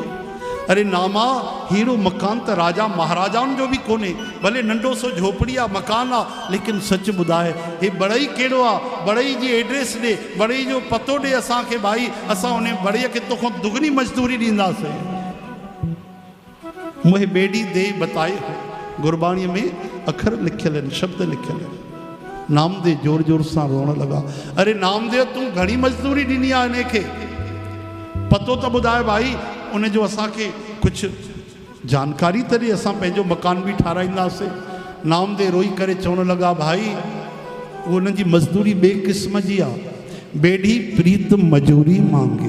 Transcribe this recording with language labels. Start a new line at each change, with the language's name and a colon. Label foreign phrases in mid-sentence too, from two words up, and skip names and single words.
Sindhi: अरे नामा हीरो मकान त राजा महाराजाउनि जो बि कोन्हे, भले नंढो सो झोपड़ी आहे मकान आहे, लेकिन सच ॿुधाए हे बड़ई कहिड़ो आहे? बड़ई जी एड्रेस ॾे, बड़ई जो पतो ॾे असांखे, भाई असां उन बड़ईअ खे तोखां दुगनी मज़दूरी ॾींदासीं। मुहे बेड़ी दे बताए गुरबाणीअ में अखर लिखियल आहिनि, शब्द लिखियल आहिनि। नामदेव जोर जोर सां रोअण लॻा। अरे नामदेव तूं घणी मज़दूरी ॾिनी आहे हिन खे, पतो त ॿुधाए भाई, उनजो असांखे कुझु जानकारी त ॾे, असां पंहिंजो मकान बि ठाराईंदासीं। नामदेव रोई करे चवण लॻा भाई उन जी मज़दूरी ॿिए क़िस्म जी आहे, बेड़ी प्रीत मजूरी मांगे।